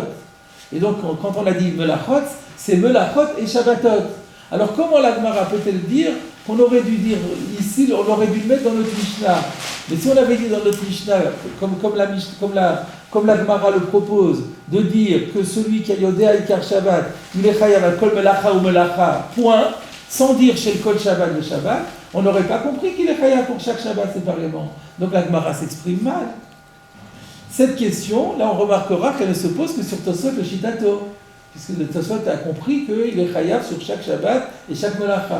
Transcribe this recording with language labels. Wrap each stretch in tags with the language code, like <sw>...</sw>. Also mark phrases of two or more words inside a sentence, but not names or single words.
<fr>Et donc, quand on a dit melachot, c'est melachot et Shabbatot. Alors comment la Gemara peut-elle dire qu'on aurait dû dire ici, on aurait dû le mettre dans notre Mishnah? Mais si on avait dit dans notre Mishnah, comme la Gemara le propose, de dire que celui qui a</fr> <he>יודע עיקר שבת,</he> <fr>il est</fr> <he>חייב על כל מלאכה ומלאכה,</he> <fr>point, sans dire chez le</fr> <he>כל שבת ושבת,</he> <fr>on n'aurait pas compris qu'il est chayav pour chaque Shabbat séparément. Donc la Gemara s'exprime mal. Cette question, là on remarquera qu'elle ne se pose que sur</fr> <he>תוספות לשיטתו.</he> <fr>Puisque le Tosfot a compris qu'il est chayav sur chaque Shabbat et chaque melacha.</fr>